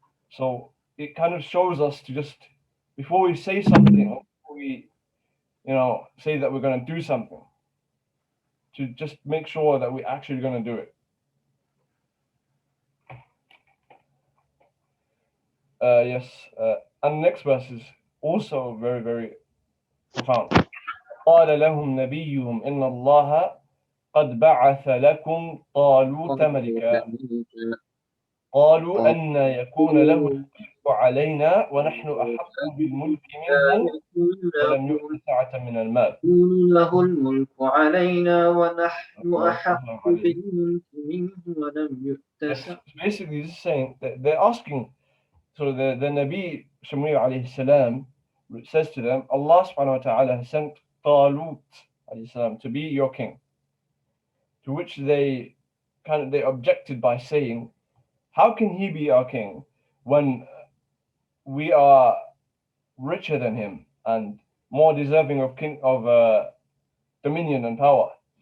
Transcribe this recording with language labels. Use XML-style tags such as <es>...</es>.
<en>So it kind of shows us to just, before we say something, or before we, say that we're going to do something, to just make sure that we're actually going to do it. And the next verse is also very, very profound.</en> <ar>قال لهم نبيهم إن الله قد بعث لكم طالوت ملكا قالوا أن يكون له الملك علينا ونحن أحق بالملك منه ولم يؤت سعة من المال. له الملك علينا ونحن أحق بالملك منه ولم يؤت سعة.</ar> <en>Basically, this is saying that they're asking. So the Nabi Shamir alayhi salam says to them, Allah subhanahu wa ta'ala has sent Talut alayhi salam to be your king. To which they objected by saying, how can he be our king when we are richer than him and more deserving of dominion and power?</en>